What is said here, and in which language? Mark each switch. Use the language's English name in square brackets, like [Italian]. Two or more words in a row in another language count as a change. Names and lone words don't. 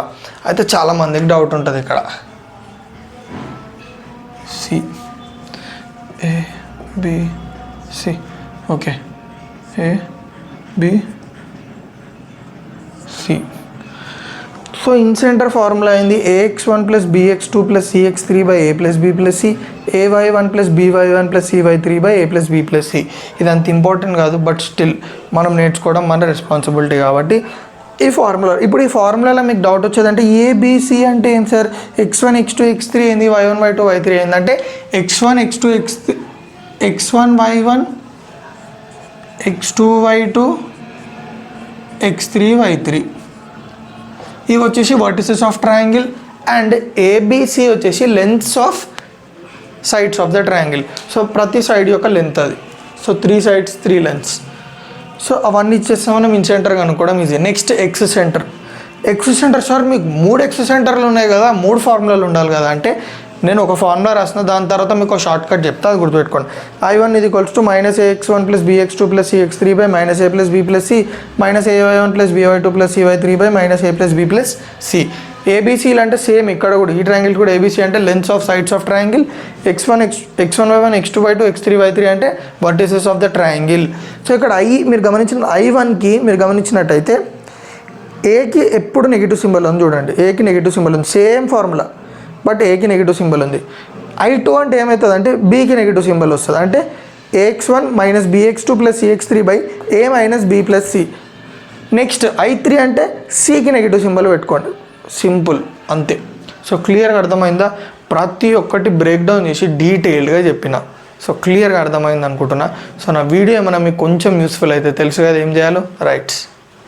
[Telugu] అయితే చాలామందికి డౌట్ ఉంటుంది ఇక్కడ. సి ఏ బి సి. ఓకే, ఏ బి సి. సో [English] in center formula [Telugu] అయింది ax1 + bx2 + cx3 / a + b + c, ay1 + by1 + cy3 / a + b + c. ఇది అంత ఇంపార్టెంట్ కాదు, [English] but still [Telugu] మనం నేర్చుకోవడం మన రెస్పాన్సిబిలిటీ కాబట్టి ఈ ఫార్ములా. ఇప్పుడు ఈ ఫార్ములాలో మీకు డౌట్ వచ్చేదంటే ఏబిసి అంటే ఏం సార్? x1 x2 x3 ఏంది, y1 y2 y3 ఏంటంటే x1 x2 x1 y1 x2 y2 x3 y3 ఇవి వచ్చేసి [English] vertices of triangle. [Telugu] అండ్ ఏబిసి వచ్చేసి [English] lengths of sides of the triangle. [Telugu] సో ప్రతి సైడ్ యొక్క లెంత్ అది. సో [English] 3 sides 3 lengths. [Telugu] సో అవన్నీ ఇచ్చేస్తాం మనం. [English] in center [Telugu] కనుక్కోవడం ఈజీ. [English] next ex center. ex center [Telugu] సార్ మీకు 3 ఎక్స్ సెంటర్లు ఉన్నాయి కదా, 3 ఫార్ములాలు ఉండాలి కదా అంటే నేను ఒక ఫార్ములా రాసిన, దాని తర్వాత మీకు ఒక [English] short cut [Telugu] చెప్తా, అది గుర్తుపెట్టుకోండి. I1 = -ax1 + bx2 + cx3 / -a + b + c, -ay1 + by2 + cy3 / -a + b + c. ఏబీసీలు అంటే సేమ్ ఇక్కడ కూడా, ఈ ట్రయాంగిల్ కూడా ఏబీసీ అంటే [English] lengths of sides of triangle. [Telugu] x1 y1 x2 y2 x3 y3 అంటే [English] vertices of the triangle. [Telugu] సో ఇక్కడ మీరు గమనించిన I1కి మీరు గమనించినట్టయితే ఏకి ఎప్పుడు [English] negative symbol [Telugu] ఉంది చూడండి. ఏకి [English] negative symbol [Telugu] ఉంది, [English] same formula, [Telugu] బట్ ఏకి [English] negative symbol [Telugu] ఉంది. I2 అంటే ఏమవుతుంది అంటే బీకి [English] negative symbol [Telugu] వస్తుంది. అంటే ax1 - bx2 + cx3 / a - b + c. నెక్స్ట్ I3 అంటే సికి [English] negative symbol [Telugu] పెట్టుకోండి. సింపుల్, అంతే. సో క్లియర్గా అర్థమైందా? ప్రతి ఒక్కటి [English] break down [Telugu] చేసి డీటెయిల్డ్గా చెప్పిన. సో క్లియర్గా అర్థమైంది అనుకుంటున్నా. సో నా వీడియో ఏమైనా మీకు కొంచెం యూస్ఫుల్ అయితే తెలుసు కదా ఏం చేయాలో. రైట్స్.